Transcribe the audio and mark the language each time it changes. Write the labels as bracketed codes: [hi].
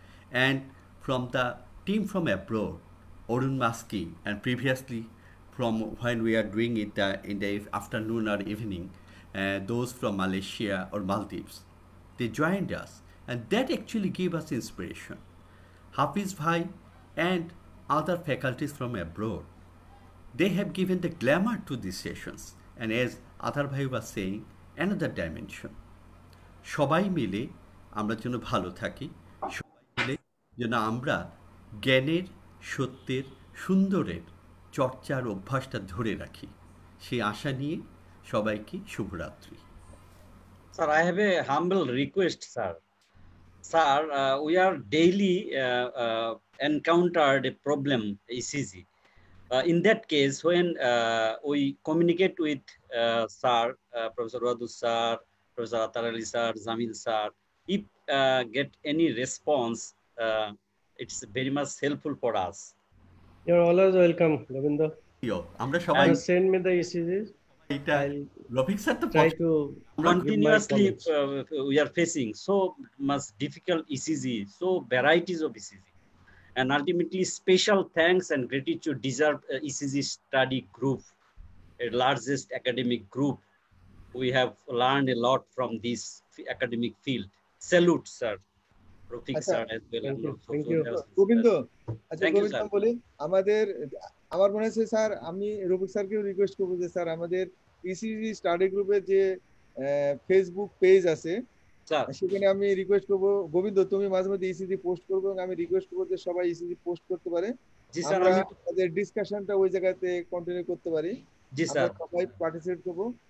[en] And from the team from abroad, Arun Maski, and previously from when we are doing it in the afternoon or evening, those from Malaysia or Maldives, they joined us, and that actually gave us inspiration. Hafiz Bhai and other faculties from abroad, they have given the glamour to these sessions, and as Athar Bhai was saying, another dimension. [bn] সবাই মিলে আমরা যেন ভালো থাকি, সবাই মিলে যেন আমরা জ্ঞানের, সত্যের, সুন্দরের চর্চার অভ্যাসটা ধরে রাখি, সেই আশা নিয়ে সবাইকে শুভরাত্রি। [en] Sir, I have a humble request, sir. Sir, we are daily encountered a problem, ECG. In that case, when we communicate with sir, Professor Rahiduzzaman sir, Professor Atharali sir, Jamil sir, if get any response, it's very much helpful for us. You're always welcome, Govinda. [bn] আমরা সবাই [en] send me the ECGs. [bn] এটা Rafiq sir তো [en] try to continuously we are facing so much difficult ECG, so varieties of ECG, and ultimately special thanks and gratitude deserve ECG study group, a largest academic group. We have learned a lot from this academic field. Salute, sir. Rofik sir as well. Thank you. [bn] Govinda, আচ্ছা গোবিন্দ বলি, আমার মনে হচ্ছে sir, আমি Rafiq স্যারকেও request করবো যে sir আমাদের ECG study গ্রুপের যে ফেসবুক পেজ আছে, সেখানে আমি রিকোয়েস্ট করবো গোবিন্দ তুমি মাঝে মধ্যে ইসিজি পোস্ট করবো, এবং আমি রিকোয়েস্ট করবো যে সবাই ইসিজি পোস্ট করতে পারে, আমরা আমাদের ডিসকাশনটা ওই জায়গাতে কন্টিনিউ করতে পারি, আমরা সবাই পার্টিসিপেট করবো।